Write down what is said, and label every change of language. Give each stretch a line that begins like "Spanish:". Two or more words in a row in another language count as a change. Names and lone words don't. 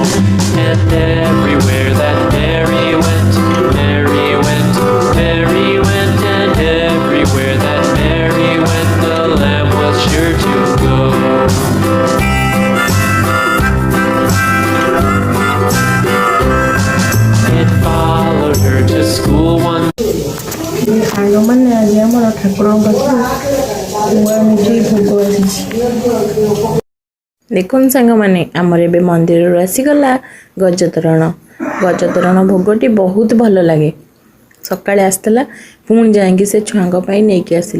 English: And everywhere that Mary went, Mary went, Mary went. And everywhere that Mary went, the lamb was sure to go. It followed her to school one
Odia: ସାଙ୍ଗମାନେ ଆଜି ଆମର ଠାକୁରଙ୍କ ପାଖରୁ ନୂଆ ମିଠେଇ ଭୋଗ ଆସିଛି। ଦେଖନ୍ତୁ ସାଙ୍ଗମାନେ ଆମର ଏବେ ମନ୍ଦିରରୁ ଆସିଗଲା ଗଜତୋରଣ। ଗଜତୋରଣ ଭୋଗଟି ବହୁତ ଭଲ ଲାଗେ। ସକାଳେ ଆସିଥିଲା ପୁଣି ଯାଇକି ସେ ଛୁଆଙ୍କ ପାଇଁ ନେଇକି ଆସିଲେ।